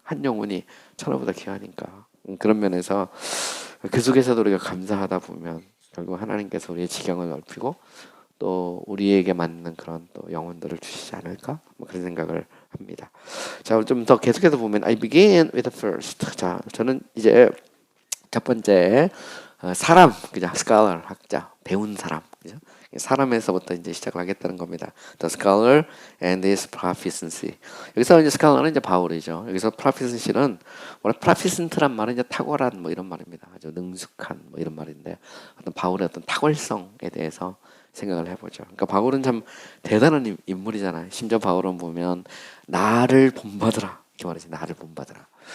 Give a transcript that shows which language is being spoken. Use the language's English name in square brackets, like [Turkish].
[Korean] 한 영혼이 천하보다 귀하니까. 그런 면에서 그 속에서도 우리가 감사하다 보면 결국 하나님께서 우리의 지경을 넓히고 또 우리에게 맞는 그런 또 영혼들을 주시지 않을까? 뭐 그런 생각을 합니다. 자, 좀 더 계속해서 보면 [English] I begin with the first. [Korean] 자, 저는 이제 첫 번째 사람, 그죠? scholar 학자, 배운 사람, 그죠? 사람에서부터 이제 시작을 하겠다는 겁니다. [English] The scholar and his proficiency. [Korean] 여기서 이제 scholar는 이제 바울이죠. 여기서 proficiency는 원래 proficient란 말은 이제 탁월한 뭐 이런 말입니다. 아주 능숙한 뭐 이런 말인데 어떤 바울의 어떤 탁월성에 대해서 생각을 해보죠. 그러니까 바울은 참 대단한 인물이잖아요. 심지어 바울은 보면 나를 본받으라 이렇게 말하지. 나를 본받으라.